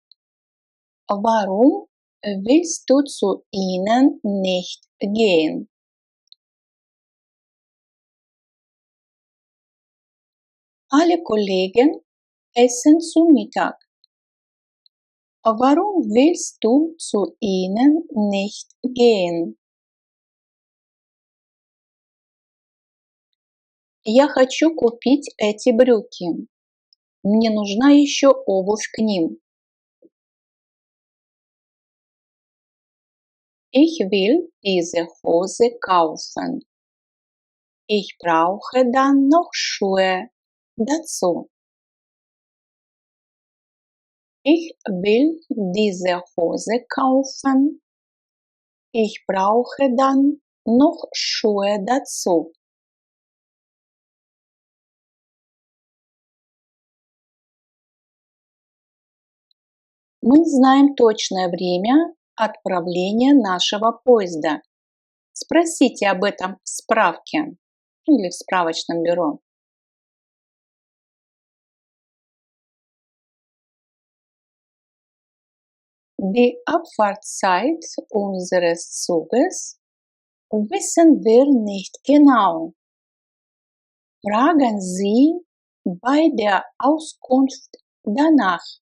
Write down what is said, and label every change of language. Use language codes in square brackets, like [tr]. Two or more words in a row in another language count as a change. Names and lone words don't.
[de] Warum willst du zu ihnen nicht gehen? Alle Kollegen essen zu Mittag. Warum willst du zu ihnen nicht gehen? [ru] Я хочу купить эти брюки. Мне нужна еще обувь к ним. [de] Ich will diese Hose kaufen. Ich brauche dann noch Schuhe dazu. Ich will diese Hose kaufen. Ich brauche dann noch Schuhe dazu. [ru] Мы знаем точное время отправления нашего поезда. Спросите об этом в справке или в справочном бюро. [de] Die Abfahrtszeit unseres Zuges wissen wir nicht genau. Fragen Sie bei der Auskunft danach.